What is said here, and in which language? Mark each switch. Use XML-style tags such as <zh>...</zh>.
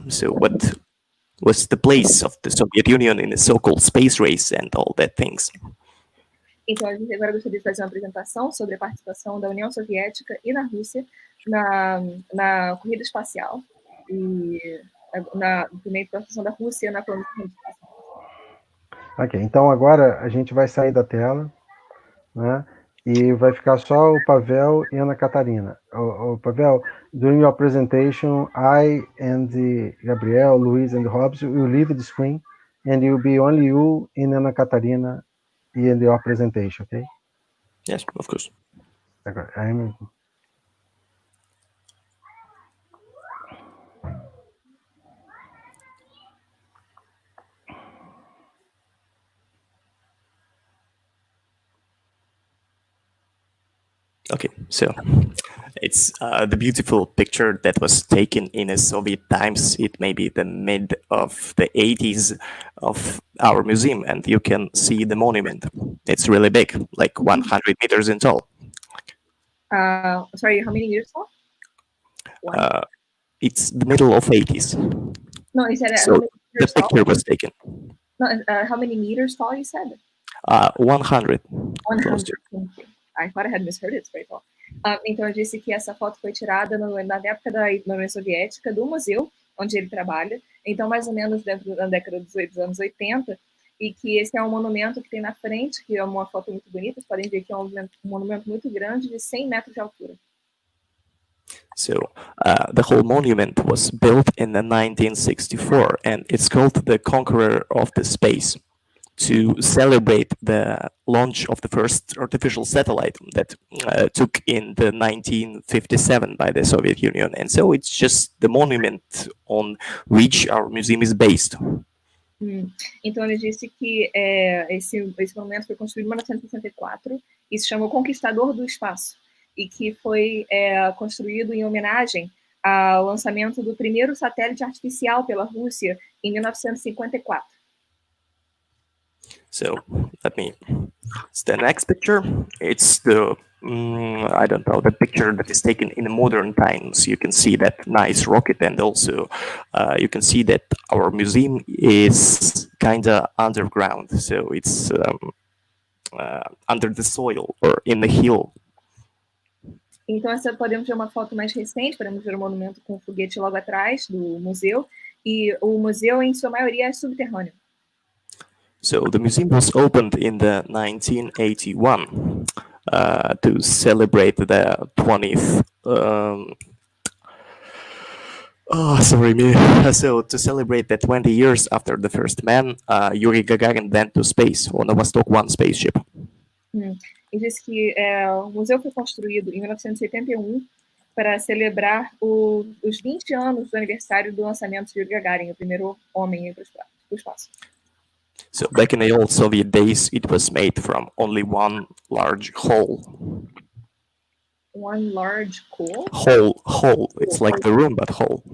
<en>So what was the place of the Soviet Union in the so-called space race and all that things?</en> <pt>Então, a gente agora gostaria de fazer uma apresentação sobre a participação da União Soviética e na Rússia na corrida espacial e também a participação da Rússia na corrida espacial. Ok, então agora a gente vai sair da tela, né? E vai ficar só o Pavel e a Ana Catarina.</pt> <en>Pavel, during your presentation, I and Gabriel, Luis and Hobbs will leave the screen, and it will be only you and Ana Catarina in your presentation, okay? Yes, of course. Okay, so it's the beautiful picture that was taken in a Soviet times. It may be the mid of the 80s of our museum, and you can see the monument. It's really big, like 100 meters in tall. Sorry, how many meters tall? It's the middle of 80s. No, you said so the picture was taken. No, how many meters tall you said? 100. 100. Thank you. I thought I had misheard it, it's very tall.</en> <pt>Então, eu disse que essa foto foi tirada na época da União Soviética, do museu onde ele trabalha. então mais ou menos na década dos anos 80, e que esse é um monumento que tem na frente, que é uma foto muito bonita, vocês podem ver que é um monumento muito grande, de 100 metros de altura.</pt> <en>So the whole monument was built in the 1964, and it's called the Conqueror of the Space, to celebrate the launch of the first artificial satellite that took in the 1957 by the Soviet Union. And so it's just the monument on which our museum is based.</en> <pt>Então ele disse que esse monumento foi construído em 1964 e se chamou Conquistador do Espaço, e que foi construído em homenagem ao lançamento do primeiro satélite artificial pela Rússia em 1954.</pt> <en>So let me. It's the next picture. It's the I don't know, the picture that is taken in modern times. You can see that nice rocket, and also you can see that our museum is kind of underground. So it's under the soil or in the hill.</en> <pt>Então, podemos ver uma foto mais recente, podemos ver o monumento com o foguete logo atrás do museu, e o museu, em sua maioria, é subterrâneo.</pt> <en>So the museum was opened in the 1981 to celebrate the 20th. So to celebrate the 20 years after the first man, Yuri Gagarin went to space on a Vostok 1 spaceship.</en> <pt>E disse que o museu foi construído em 1981 para celebrar os 20 anos do aniversário do lançamento de Yuri Gagarin, o primeiro homem para o espaço.</pt> <en>So back in the old Soviet days, it was made from only one large hole. One large hole? Hole. It's like the room, but hole.</en>